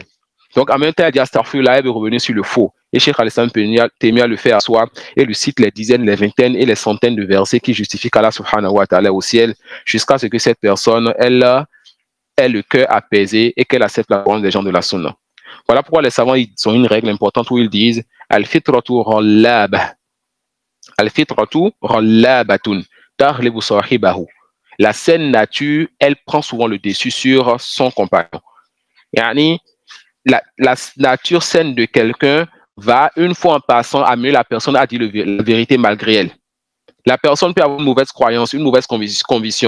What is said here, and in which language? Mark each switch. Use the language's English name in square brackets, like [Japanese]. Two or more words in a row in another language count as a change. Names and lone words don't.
[French] Donc, en même temps, elle dit Astaghfirullah, elle veut revenir sur le faux. Et Cheikh al-Islam Taymiyyah le fait à soi et lui cite les dizaines, les vingtaines et les centaines de versets qui justifient qu'Allah [Arabic] سبحانه وتعالى [French] au ciel, jusqu'à ce que cette personne, elle ait le cœur apaisé et qu'elle accepte la parole des gens de la sunna. Voilà pourquoi les savants ils ont une règle importante où ils disent [Arabic] الفطرة غلاب. الفطرة غلابة. تغلب صاحبها. [French] La saine nature, elle prend souvent le dessus sur son compagnon. Yani, la nature saine de quelqu'un va, une fois en passant, amener la personne à dire la vérité malgré elle. La personne peut avoir une mauvaise croyance, une mauvaise conviction.